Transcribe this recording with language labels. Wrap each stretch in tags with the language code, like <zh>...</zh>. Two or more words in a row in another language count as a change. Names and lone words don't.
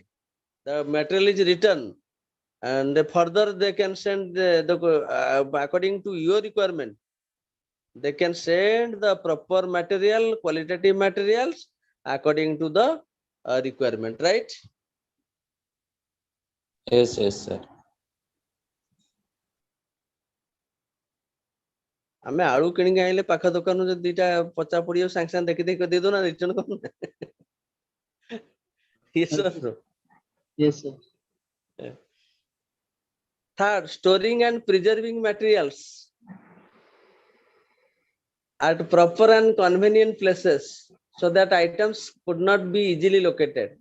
<en>The material is returned, and further they can send according to your requirement. They can send the proper material, qualitative materials according to the requirement, right? Yes, sir.</en> <or>ଆମେ ଆଳୁ କିଣିକି ଆଣିଲେ ପାଖ ଦୋକାନରୁ ଯଦି ଦିଟା ପଚା ପଡିବ ସାଙ୍ଗେ ସାଙ୍ଗେ ଦେଖି ଦେଖି ଦେଇଦଉ ନା ରିଟର୍ନ କରୁ ନା?</or> <en>Yes or no? Yes, sir. Third, storing and preserving materials at proper and convenient places so that items could not be easily located.</en>